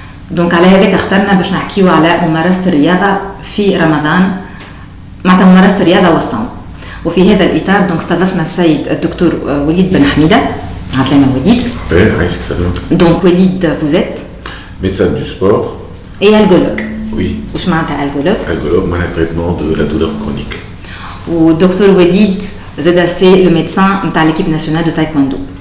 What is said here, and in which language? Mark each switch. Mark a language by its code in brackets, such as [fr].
[ar] دونك على هذاك اخترنا باش نحكيو على ممارسه الرياضه في رمضان، معناتها ممارسه الرياضه والصوم. وفي هذا الاطار دونك استضفنا السيد الدكتور وليد بن حميده. عسلامة وليد. عايشك سلام. [fr] دونك وليد vous êtes médecin du sport et algologue. Oui. [ar] واش معناتها algologue؟ [fr] Algologue [ar] معناتها [fr] traitement de la douleur chronique. [ar] ودكتور وليد زاد سي لو ميدسان نتاع ليكيب ناسيونال دو تايكوندو.